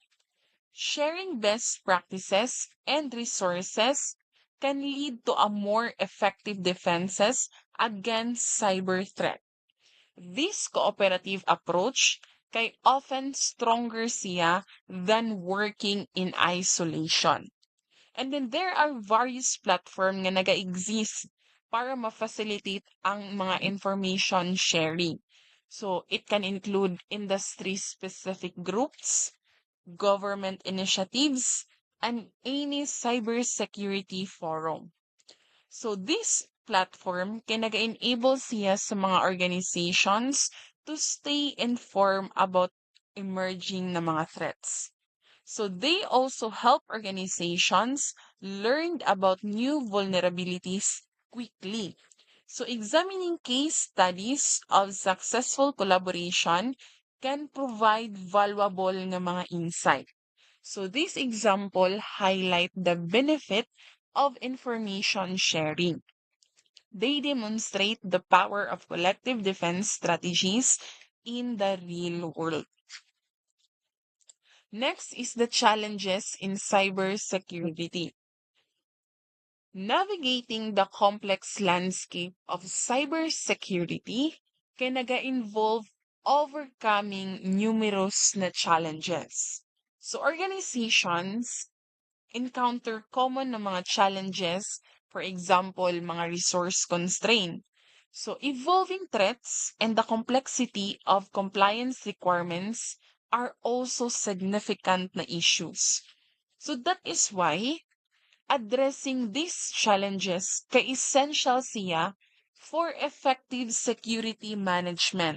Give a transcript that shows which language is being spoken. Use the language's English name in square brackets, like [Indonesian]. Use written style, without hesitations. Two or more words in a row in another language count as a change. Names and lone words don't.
[English] Sharing best practices and resources can lead to a more effective defenses against cyber threat. This cooperative approach kay often stronger siya than working in isolation. And then there are various platform [Cebuano] nga naga-exist para ma-facilitate ang mga [English] information sharing. So it can include industry-specific groups, government initiatives, and any cybersecurity forum. So this platform can enable [Cebuano] siya sa mga [English] organizations to stay informed about emerging na mga threats. So they also help organizations learn about new vulnerabilities quickly. So examining case studies of successful collaboration can provide valuable [Cebuano] nga mga [English] insight. So this example highlight the benefit of information sharing. They demonstrate the power of collective defense strategies in the real world. Next is the challenges in cybersecurity. Navigating the complex landscape of cybersecurity can involve overcoming numerous na challenges. So organizations encounter common [Cebuano] na mga [English] challenges, for example, mga resource constraint. So evolving threats and the complexity of compliance requirements are also significant na issues. So that is why addressing these challenges [Cebuano] ka-essential siya [English] for effective security management.